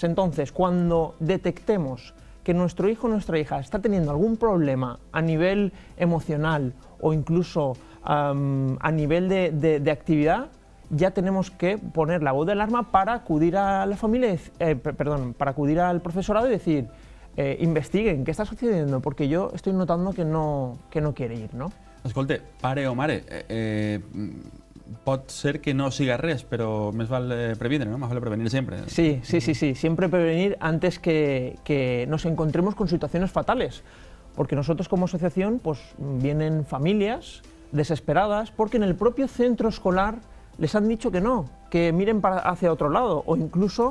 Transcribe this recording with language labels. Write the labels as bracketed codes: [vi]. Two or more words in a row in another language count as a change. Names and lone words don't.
[es] Entonces, cuando detectemos que nuestro hijo o nuestra hija está teniendo algún problema a nivel emocional o incluso a nivel de actividad, ya tenemos que poner la voz de alarma para acudir a la familia, para acudir al profesorado y decir, investiguen [ca] què està [es] sucediendo, porque yo estoy notando que no quiere ir, ¿no? [ca] Escolte, pare o mare, pot ser que no siga res, però més val prevenir, ¿no? [es] Más vale prevenir siempre. Sí, siempre prevenir antes que nos encontremos con situaciones fatales, porque nosotros como asociación pues vienen familias desesperadas porque en el propio centro escolar les han dicho que no, que miren hacia otro lado o incluso